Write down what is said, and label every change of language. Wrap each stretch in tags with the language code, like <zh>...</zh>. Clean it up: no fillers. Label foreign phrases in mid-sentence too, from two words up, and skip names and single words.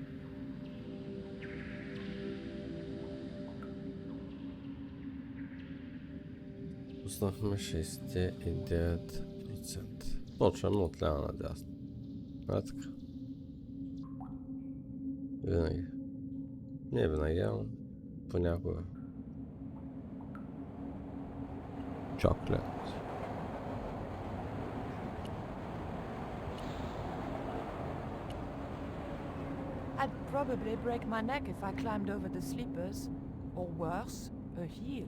<bg>Спуснахме 69%. Почваме от ляво надясно. А така. Винаги. Не винаги, ама понякога.</bg> <en>Chocolate. I'd probably break my neck if I climbed over the sleepers, or worse, a heel.</en>